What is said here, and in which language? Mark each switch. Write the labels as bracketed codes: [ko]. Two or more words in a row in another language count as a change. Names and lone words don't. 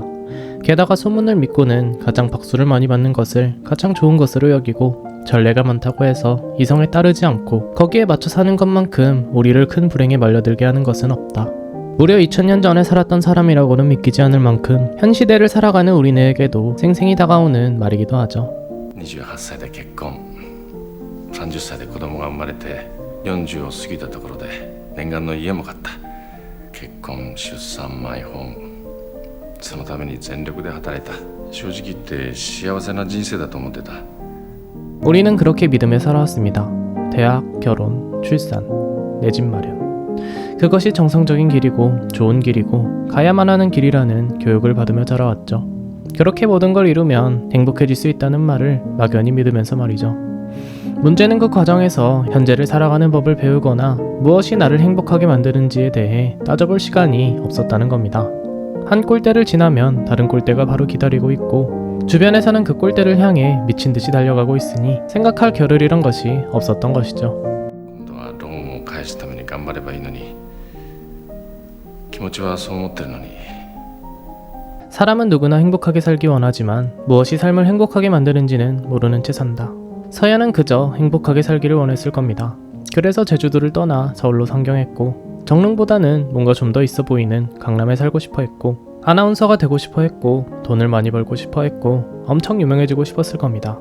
[ko] 게다가 소문을 믿고는 가장 박수를 많이 받는 것을 가장 좋은 것으로 여기고 전례가 많다고 해서 이성에 따르지 않고 거기에 맞춰 사는 것만큼 우리를 큰 불행에 말려들게 하는 것은 없다. 무려 2000년 전에 살았던 사람이라고는 믿기지 않을 만큼 현 시대를 살아가는 우리네에게도 생생히 다가오는 말이기도 하죠. [ja] 28 歳で結婚、30歳で子供が生まれて40を過ぎたところで念願の家も買った。結婚、出産、マイホーム、そのために全力で働いた。正直言って幸せな人生だと思ってた。 [ko] 우리는 그렇게 믿으며 살아왔습니다. 대학, 결혼, 출산, 내 집 마련. 그것이 정상적인 길이고 좋은 길이고 가야만 하는 길이라는 교육을 받으며 자라왔죠. 그렇게 모든 걸 이루면 행복해질 수 있다는 말을 막연히 믿으면서 말이죠. 문제는 그 과정에서 현재를 살아가는 법을 배우거나 무엇이 나를 행복하게 만드는지에 대해 따져볼 시간이 없었다는 겁니다. 한 꼴대를 지나면 다른 꼴대가 바로 기다리고 있고 주변에서는 그 꼴대를 향해 미친 듯이 달려가고 있으니 생각할 겨를이란 것이 없었던 것이죠. [ja] 今度はローンを返すために頑張ればいいのに、気持ちはそう思ってるのに。 [ko] 사람은 누구나 행복하게 살기 원하지만 무엇이 삶을 행복하게 만드는지는 모르는 채 산다. 서연은 그저 행복하게 살기를 원했을 겁니다. 그래서 제주도를 떠나 서울로 상경했고 정릉보다는 뭔가 좀 더 있어 보이는 강남에 살고 싶어 했고 아나운서가 되고 싶어 했고 돈을 많이 벌고 싶어 했고 엄청 유명해지고 싶었을 겁니다.